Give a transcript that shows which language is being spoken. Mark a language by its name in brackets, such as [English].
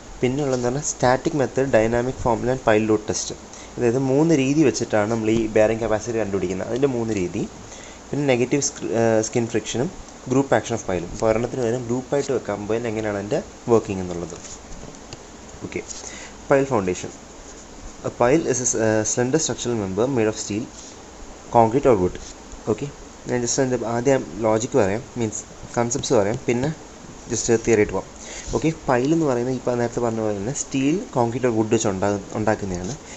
[Malayalam] പിന്നെ ഉള്ളതെന്ന് പറഞ്ഞാൽ static method, dynamic formula and pile load test. അതായത് 3 രീതി വെച്ചിട്ടാണ് നമ്മൾ ഈ ബെയറിംഗ് കപ്പാസിറ്റി കണ്ടുപിടിക്കുന്നത്. അതിൻ്റെ 3 രീതി. പിന്നെ negative skin ഫ്രിക്ഷനും group action of പൈലും. അപ്പോൾ ഒരെണ്ണത്തിന് വരും ഗ്രൂപ്പായിട്ട് വെക്കുമ്പോൾ എങ്ങനെയാണ് അതിൻ്റെ വർക്കിംഗ് എന്നുള്ളത്. Okay, pile foundation. [English] A pile is a slender structural member made of steel, concrete or wood. [Malayalam] Okay, ഞാൻ ജസ്റ്റ് അതിൻ്റെ ആദ്യം ലോജിക്ക് പറയാം, മീൻസ് കൺസെപ്റ്റ്സ് പറയാം, പിന്നെ ജസ്റ്റ് തിയറി ആയിട്ട് പോകാം. ഓക്കെ, പൈലെന്ന് പറയുന്നത് ഇപ്പോൾ നേരത്തെ പറഞ്ഞ പോലെ തന്നെ സ്റ്റീൽ, കോൺക്രീറ്റ് ഓർ വുഡ് വെച്ച് ഉണ്ടാക്കുന്നതാണ്.